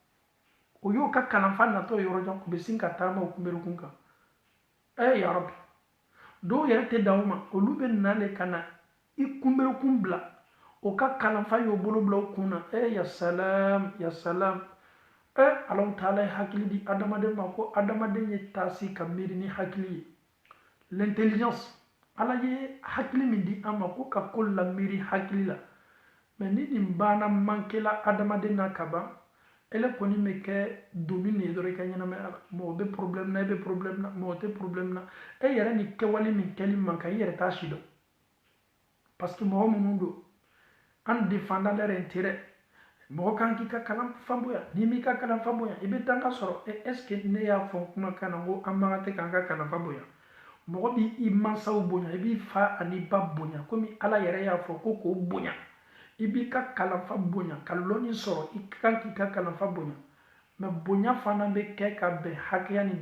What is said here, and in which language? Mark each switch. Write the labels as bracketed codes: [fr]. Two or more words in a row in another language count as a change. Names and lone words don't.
[bm] o y'o ka kalanfa natɔ yɔrɔ jan o bɛ sin ka taama o kunberekun kan [ar] ya rabbi [bm] dɔw yɛrɛ tɛ dan o ma olu bɛ na de ka na i kunberekun bila o ka kalanfa y'o bolo bila o kun na [ar] ya salam ya salam Allahu taala [bm] ye hakili di adamaden ma ko adamaden ye taasi ka miiri ni hakili ye l'intelligence ala ye hakili min di an ma ko ka ko la miiri hakili la mais ni nin banna manke la adamaden na ka ban ele kɔni bɛ kɛ doni nin ye dɔrɔn i ka ɲɛnamaya la mɔgɔ bɛ problème na e bɛ problème na mɔgɔ tɛ problème na e yɛrɛ ni kɛwale min kɛli man kan i yɛrɛ t'a si dɔn [fr] parce que [bm] mɔgɔ minnu don [fr] an défendant leur intérêt [bm] mɔgɔ kan k'i ka kalanfa bonya n'i m'i ka kalanfa bonya i bɛ danga sɔrɔ [fr] est ce que [bm] ne y'a fɔ kumakan na ko an man kan tɛ k'an ka kalanfa bonya mɔgɔ b'i mansaw bonya i b'i fa ani ba bonya komi ala yɛrɛ y'a fɔ ko k'o bonya i b'i ka kalanfa bonya ka lɔnni sɔrɔ i kan k'i ka kalanfa bonya mais bonya fana bɛ kɛ ka bɛn hakɛya ni